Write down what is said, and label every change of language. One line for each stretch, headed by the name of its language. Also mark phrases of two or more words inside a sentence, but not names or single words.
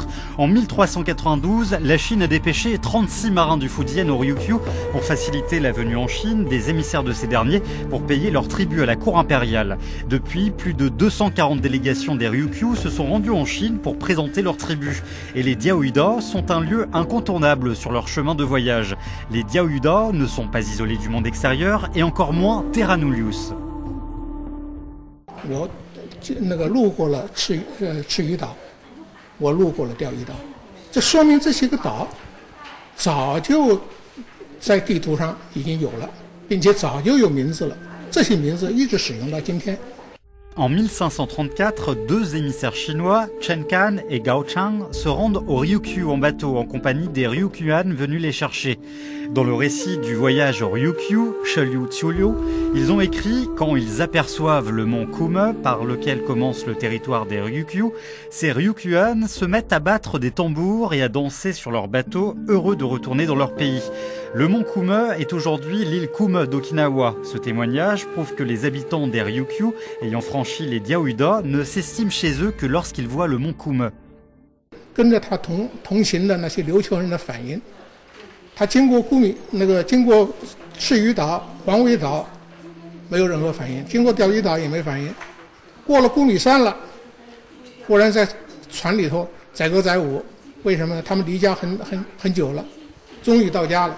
French: En 1392, la Chine a dépêché 36 marins du Fujian au Ryukyu pour faciliter la venue en Chine des émissaires de ces derniers pour payer leur tribut à la cour impériale. Depuis, plus de 240 délégations des Ryukyu se sont rendues en Chine pour présenter leur tribu. Et les Diaoyuda sont un lieu incontournable sur leur chemin de voyage. Les Diaoyuda ne sont pas isolés du monde extérieur et encore moins
Latin: terra nullius.
Chinese: 我路过了赤鱼岛，我路过了钓鱼岛，这说明这些个岛早就在地图上已经有了，并且早就有名字了，这些名字一直使用到今天。
French: En 1534, deux émissaires chinois, Chen Kan et Gao Chang, se rendent au Ryukyu en bateau en compagnie des Ryukyuan venus les chercher. Dans le récit du voyage au Ryukyu, Sheliu Tsiulu, ils ont écrit « Quand ils aperçoivent le mont Kume, par lequel commence le territoire des Ryukyu, ces Ryukyuan se mettent à battre des tambours et à danser sur leur bateau, heureux de retourner dans leur pays. » Le mont Kume est aujourd'hui l'île Kume d'Okinawa. Ce témoignage prouve que les habitants des Ryukyu, ayant franchi les Diaoyuda, ne s'estiment chez eux que lorsqu'ils voient le mont Kume.
Chinese: 跟着他同行的那些琉球人的反应，他经过经过赤鱼岛、黄尾岛，没有任何反应；经过钓鱼岛也没反应。过了古米山了，忽然在船里头载歌载舞，为什么呢？他们离家很久了，终于到家了。